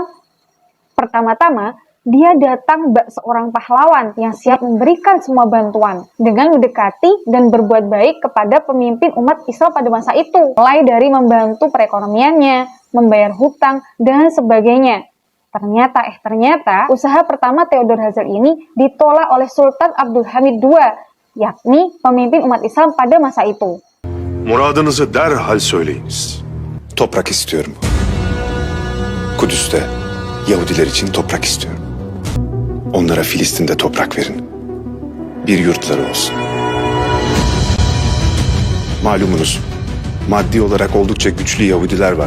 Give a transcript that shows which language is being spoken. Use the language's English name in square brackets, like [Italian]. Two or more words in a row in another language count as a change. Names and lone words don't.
[Indonesian] Pertama-tama, dia datang bak seorang pahlawan yang siap memberikan semua bantuan dengan mendekati dan berbuat baik kepada pemimpin umat Islam pada masa itu. Mulai dari membantu perekonomiannya, membayar hutang, dan sebagainya. Ternyata usaha pertama Theodor Herzl ini ditolak oleh Sultan Abdul Hamid II, yakni pemimpin umat Islam pada masa itu. [Turkish] Muradınızı derhal söyleyiniz. Toprak istiyorum. Kudüs'te Yahudiler için toprak istiyorum. Onlara Filistin'de toprak verin. bir yurtları olsun. Malumunuz, maddi olarak oldukça güçlü Yahudiler var.